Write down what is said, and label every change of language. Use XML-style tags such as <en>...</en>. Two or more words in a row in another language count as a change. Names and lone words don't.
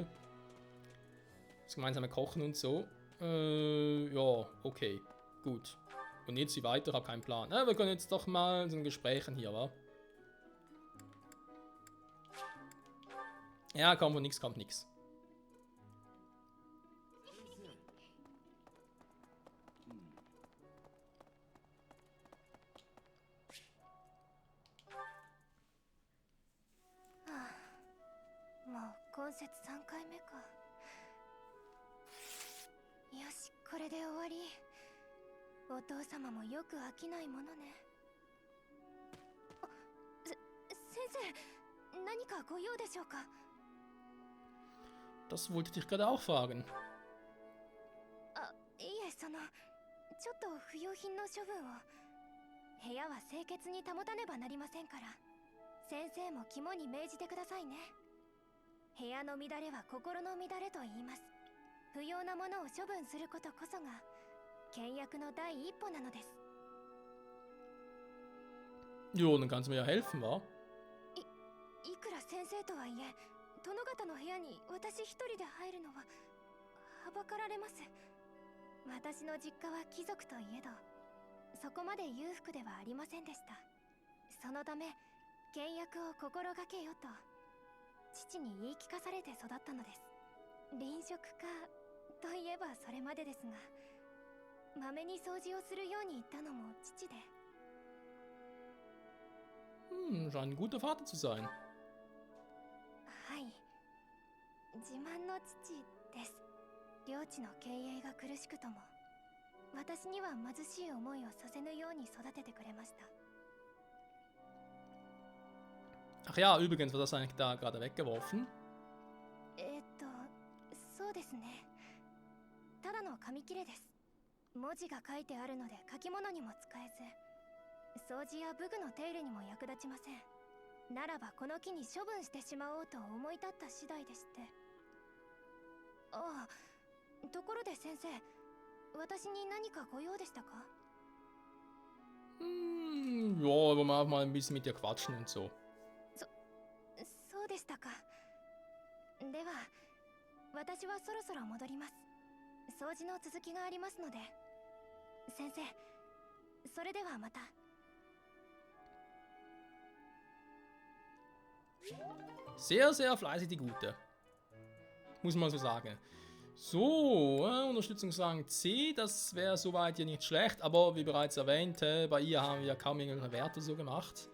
<de>Das gemeinsame Kochen und so. Ja, okay. Gut. Und jetzt wie weiter? Ich habe keinen Plan. Wir können jetzt doch mal so ein Gesprächen hier, wa? Ja, kommt von nichts, kommt nichts.</de> <ja>もう今節3回目か。よし、これで終わり。お父様もよく飽きないものね。先生、何かご用でしょうか。</ja> <de>Das wollte ich dich gerade auch fragen.</de> <ja>あ、いえ、ちょっと不要品の処分を。部屋は清潔に保たねばなりませんから。先生も肝に銘じてくださいね。部屋の乱れは心の乱れと言います。不要なものを処分することこそが倹約の第一歩なのです。</ja> <de>Jo, dann kannst du mir ja helfen, wa?</de> <ja>いくら先生とはいえ、殿方の部屋に私一人で入るのははばかられます。私の実家は貴族といえど、そこまで裕福ではありませんでした。そのため倹約を心がけよと父に言い聞かされて育ったのです。臨食家といえばそれまでですが、まめに掃除をするように言ったのも父で。</ja> <de>Scheint ein guter Vater zu sein.</de> <ja>はい、自慢の父です。領地の経営が苦しくとも、私には貧しい思いをさせぬように育ててくれました。</ja> <de>Ach ja, übrigens, wird das eigentlich da gerade weggeworfen?</de> <ja>そうですね。ただの紙切れです。文字が書いてあるので書き物にも使えず、掃除や武具の手入れにも役立ちません。ならばこの木に処分してしまおうと思い立った次第でして。ああ、ところで先生、私に何かご用でしたか？</ja> <de>Ja, aber mal ein bisschen mit dir quatschen und so.</de> <ja>そうでしたか。では、私はそろそろ戻ります。掃除の続きがありますので。先生、それではまた。</ja> <de>Sehr, sehr fleißig die Gute. Muss man so sagen. So, Unterstützungsrang C, das wäre soweit hier nicht schlecht, aber wie bereits erwähnt, bei ihr haben wir kaum irgendwelche Werte so gemacht.</de>